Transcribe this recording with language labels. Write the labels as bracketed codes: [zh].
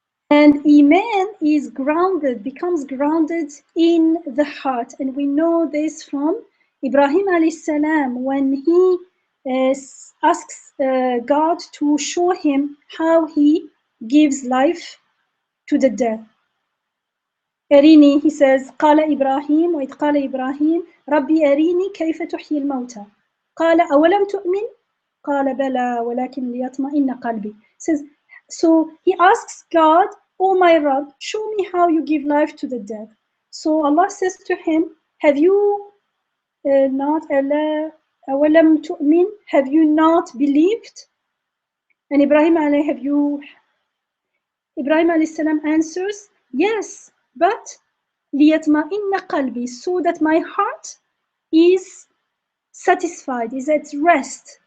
[en] And Iman is grounded, becomes grounded in the heart. And we know this from Ibrahim alayhi salam, when he asks God to show him how he gives life to the dead. [ar] أريني, [en] he says, [ar] قال إبراهيم وإذ قال إبراهيم ربي أريني كيف تحيي الموتى قال أولم تؤمن قال بلى ولكن ليطمئن قلبي. [en] Says, so he asks God, oh my Rabb, show me how you give life to the dead. So Allah says to him, have you not [ar] أولم تؤمن, [en] have you not believed? And Ibrahim alayhi salam answers, yes, but [ar] ليطمئن قلبي, [en] so that my heart is satisfied, is at rest.